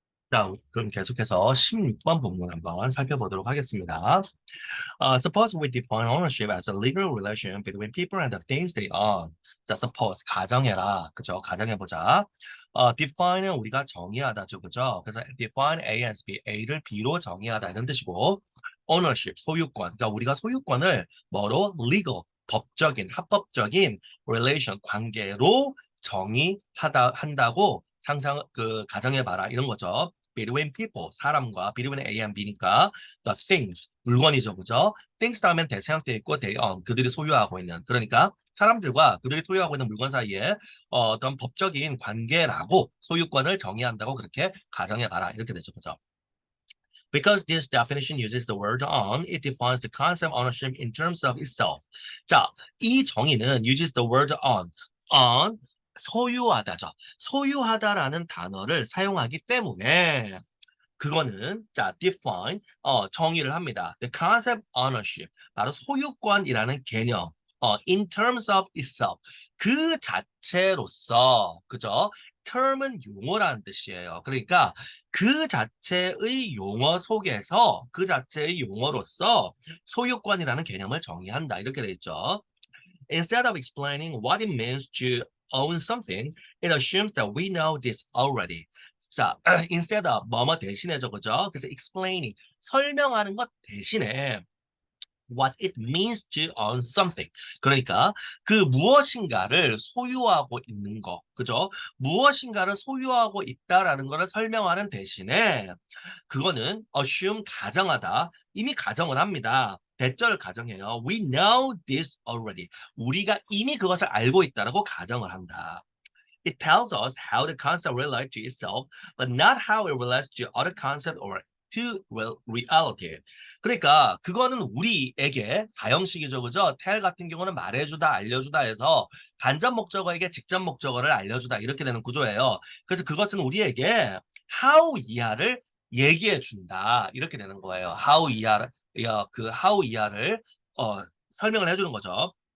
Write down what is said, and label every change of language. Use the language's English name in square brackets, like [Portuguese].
[Korean] 자, 그럼 계속해서 16번 본문 한번 살펴보도록 하겠습니다. [English] Suppose we define ownership as a legal relation between people and the things they own. [Korean] 자, suppose 가정해라, 그죠? 가정해보자. define은 우리가 정의하다죠, 그죠? 그래서 [English] define A as B, [Korean] A를 B로 정의하다 이런 뜻이고, ownership 소유권, 그러니까 우리가 소유권을 뭐로 legal 법적인, 합법적인 relation 관계로 정의하다 한다고 상상 가정해봐라 이런 거죠. between people 사람과 between A and B니까 the things 물건이죠, 그죠? things 다음엔 대체형태 있고 they own 그들이 소유하고 있는 그러니까 사람들과 그들이 소유하고 있는 물건 사이에 어떤 법적인 관계라고 소유권을 정의한다고 그렇게 가정해봐라 이렇게 되죠, 그죠? [English] Because this definition uses the word own, it defines the concept of ownership in terms of itself. [Korean] 자, 이 정의는 [English] uses the word own, [Korean] own 소유하다죠. 소유하다라는 단어를 사용하기 때문에 그거는 자 define 정의를 합니다. [English] The concept ownership [Korean] 바로 소유권이라는 개념 [English] in terms of itself [Korean] 그 자체로서 그죠? term은 용어라는 뜻이에요. 그러니까 그 자체의 용어 속에서 그 자체의 용어로서 소유권이라는 개념을 정의한다 이렇게 돼 있죠. [English] Instead of explaining what it means to own something, it assumes that we know this already. [Korean] 자, instead of 뭐뭐 대신해죠, 그죠? [English] 그래서 explaining [Korean] 설명하는 것 대신에 [English] what it means to own something. [Korean] 그러니까 그 무엇인가를 소유하고 있는 거, 그죠? 무엇인가를 소유하고 있다라는 거를 설명하는 대신에 그거는 [English] assume [Korean] 가정하다. 이미 가정을 합니다. 대절을 가정해요. [English] We know this already. [Korean] 우리가 이미 그것을 알고 있다라고 가정을 한다. [English] It tells us how the concept relates to itself, but not how it relates to other concepts or to reality. [Korean] 그러니까 그거는 우리에게 사형식이죠, 그죠? tell 같은 경우는 말해주다, 알려주다 해서 간접 목적어에게 직접 목적어를 알려주다 이렇게 되는 구조예요. 그래서 그것은 우리에게 [English] how [Korean] 이하를 얘기해 준다 이렇게 되는 거예요. how 이하를 그 how 이하를 설명을 해주는 거죠.